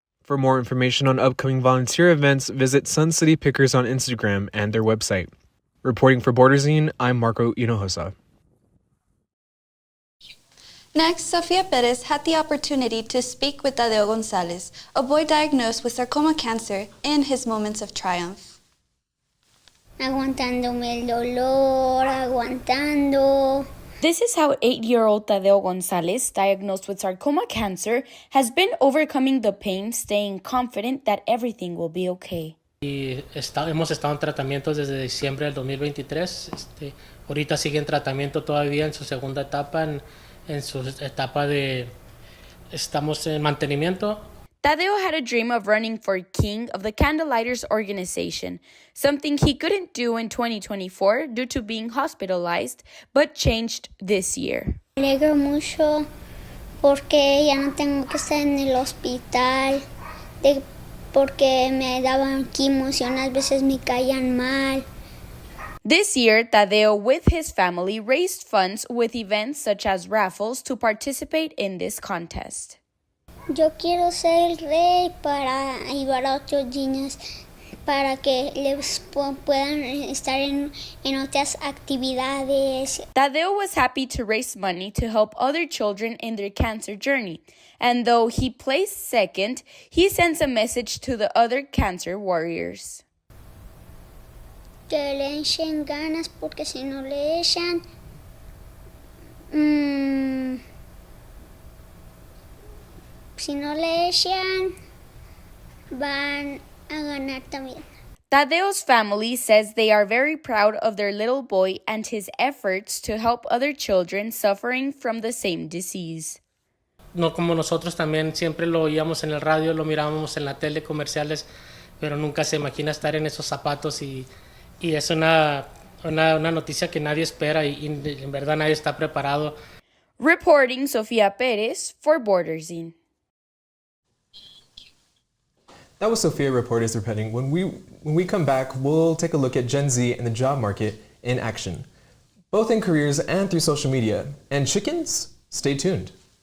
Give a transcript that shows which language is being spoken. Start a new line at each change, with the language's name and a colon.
English: For more information on upcoming volunteer events, visit Sun City Pickers on Instagram and their website. Reporting for Borderzine, I'm Marco Hinojosa. Next, Sofia Perez had the opportunity to speak with Tadeo Gonzalez, a boy diagnosed with sarcoma cancer, in his moments of triumph.
Spanish: Aguantándome el dolor, aguantando.
English: This is how 8-year-old Tadeo Gonzalez, diagnosed with sarcoma cancer, has been overcoming the pain, staying confident that everything will be okay.
Spanish: Hemos estado en tratamientos desde diciembre del 2023. Ahorita sigue en tratamiento todavía en su segunda etapa, en su etapa de estamos en mantenimiento.
English: Tadeo had a dream of running for king of the Candlelighters organization, something he couldn't do in 2024 due to being hospitalized, but changed this year.
Spanish: Me alegro mucho porque ya no tengo que estar en el hospital, porque me daban quimos y unas veces me caían mal.
English: This year, Tadeo with his family raised funds with events such as raffles to participate in this contest.
Spanish: Yo quiero ser el rey para ayudar a otros niños para que les puedan estar en otras actividades.
English: Tadeo was happy to raise money to help other children in their cancer journey. And though he placed second, he sends a message to the other cancer warriors.
Spanish: Que le echen ganas porque si no le echan, si no le echan, van a ganar también.
English: Tadeo's family says they are very proud of their little boy and his efforts to help other children suffering from the same disease.
Spanish: No como nosotros también siempre lo oíamos en el radio, lo mirábamos en la tele, comerciales, pero nunca se imagina estar en esos zapatos y es una noticia que nadie espera y en verdad nadie está preparado.
English: Reporting Sofia Perez for Borderzine. That was Sophia Reporters reporting. When we come back, we'll take a look at Gen Z and the job market in action, both in careers and through social media. And chickens, stay tuned.